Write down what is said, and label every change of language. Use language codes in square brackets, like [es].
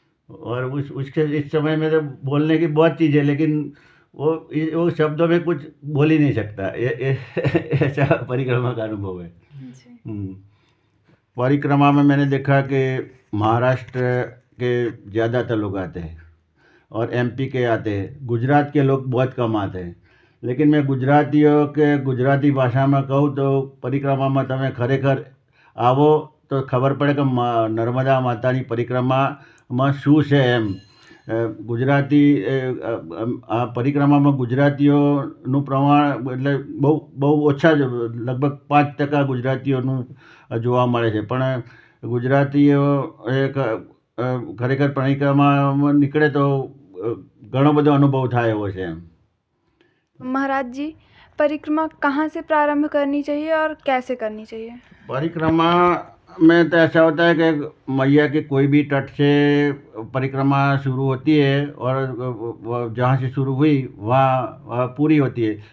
[hi] और उसके इस समय में तो बोलने की बहुत चीज़ है, लेकिन वो शब्दों में कुछ बोल ही नहीं सकता। ऐसा परिक्रमा का अनुभव है। परिक्रमा में मैंने देखा कि महाराष्ट्र के ज़्यादातर लोग आते हैं और एमपी के आते हैं, गुजरात के लोग बहुत कम आते हैं। लेकिन मैं गुजरातियों के गुजराती भाषा में कहूँ तो परिक्रमा में [gu] તમે ખરેખર આવો તો ખબર પડે કે નર્મદા માતાની પરિક્રમામાં શું છે એમ। ગુજરાતી આ પરિક્રમામાં ગુજરાતીઓનું પ્રમાણ એટલે બહુ ઓછા જ, લગભગ 5% ગુજરાતીઓનું જોવા મળે છે। પણ ગુજરાતીઓ ખરેખર પરિક્રમામાં નીકળે તો ઘણો બધો અનુભવ થાય એવો છે એમ। [hi] महाराज जी, परिक्रमा कहाँ से प्रारंभ करनी चाहिए और कैसे करनी चाहिए? परिक्रमा में तो ऐसा होता है कि मैया के कोई भी तट से परिक्रमा शुरू होती है और जहाँ से शुरू हुई वहाँ पूरी होती है।